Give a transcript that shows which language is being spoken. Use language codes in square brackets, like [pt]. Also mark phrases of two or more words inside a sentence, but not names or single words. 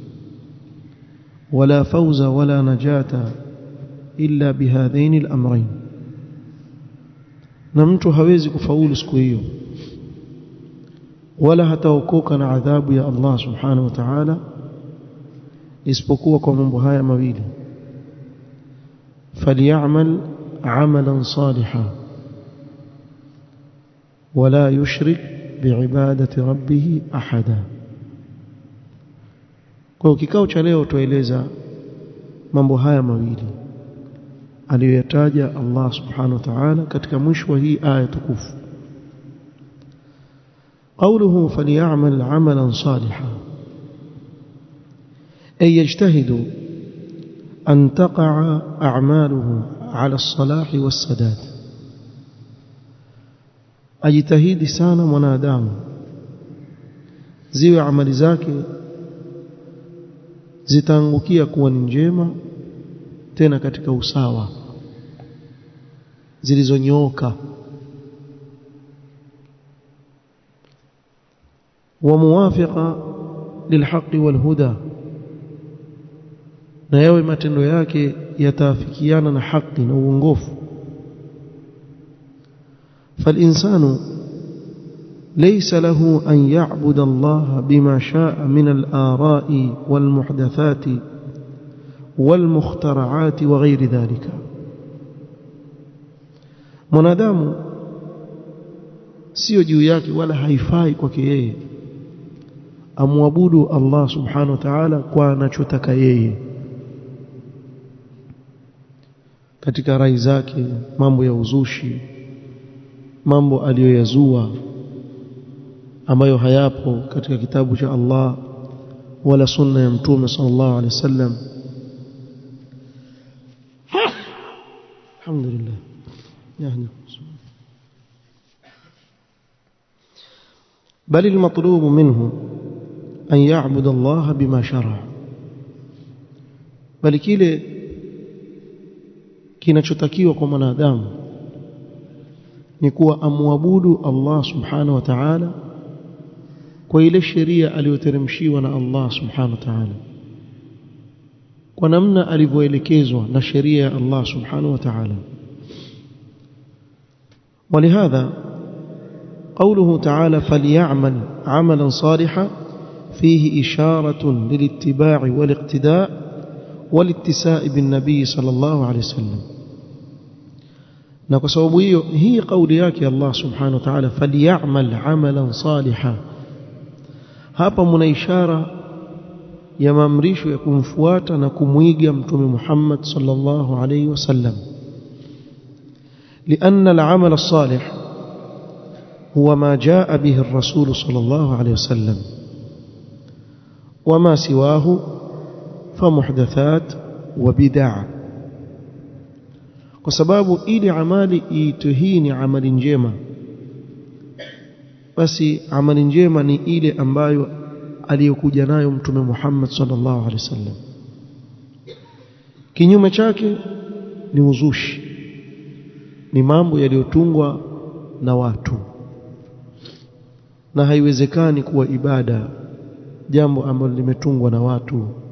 [ar] ولا فوز ولا نجاة إلا بهذين الأمرين, [sw] na mtu hawezi kufaulu siku hiyo wala hataokoka na adhabu ya Allah [ar] سبحانه وتعالى [sw] isipokuwa kwa mambo haya mawili: [ar] فليعمل عملا صالحا ولا يشرك بعبادة ربه أحدا. [sw] Kwa kikao cha leo tueleza mambo haya mawili aliyoyataja Allah [ar] سبحانه وتعالى [sw] katika mwisho wa hii aya tukufu. [ar] قوله فليعمل عملا صالحا أي يجتهد أن تقع أعماله على الصلاح والسداد. [sw] ajitahidi sana mwanadamu ziwe amali zake zitaangukia kuwa ni njema, tena katika usawa, zilizonyooka. [ar] وموافقة للحق والهدى, [sw] na yawe matendo yake yataafikiana na haki na uongofu. [ar] فالإنسان ليس له أن يعبد الله بما شاء من الآراء والمحدثات والمخترعات وغير ذلك. [sw] mwanadamu sio juu yake wala haifai kwake yeye amwabudu Allah [ar] سبحانه وتعالى [sw] kwa anachotaka yeye katika rai zake, mambo ya uzushi, mambo aliyoyazua ambayo hayapo katika kitabu cha Allah wala sunna ya mtume [ar] صلى الله عليه وسلم. [sw] Alhamdulillah. [ar] بل المطلوب منه أن يعبد الله بما شرع. [sw] bali kile kinachotakiwa kwa mwanadamu ni kuwa amwabudu Allah [ar] سبحانه وتعالى [sw] kwa ile sheria aliyoteremshiwa na Allah [ar] سبحانه وتعالى, [sw] kwa namna alivyoelekezwa na sheria ya Allah [ar] سبحانه وتعالى. ولهذا قوله تعالى فليعمل عملا صالحا فيه إشارة للاتباع والاقتداء والاتساء بالنبي صلى الله عليه وسلم. [sw] na kwa sababu hiyo hii kauli yake Allah [ar] سبحانه وتعالى فليعمل عملا صالحا, [sw] hapa mna ishara ya maamrisho ya kumfuata na kumwiga mtume Muhammad [ar] صلى الله عليه وسلم. لأن العمل الصالح هو ما جاء به الرسول صلى الله عليه وسلم، وما سواه فمحدثات وبدع. [sw] kwa sababu ili amali ituhini amali njema, basi amali njema ni ile ambayo aliyokuja nayo mtume Muhammad [ar] صلى الله عليه وسلم. [sw] Kinyume chake ni uzushi, ni mambo yaliyotungwa na watu, na haiwezekani kuwa ibada jambo ambalo limetungwa na watu.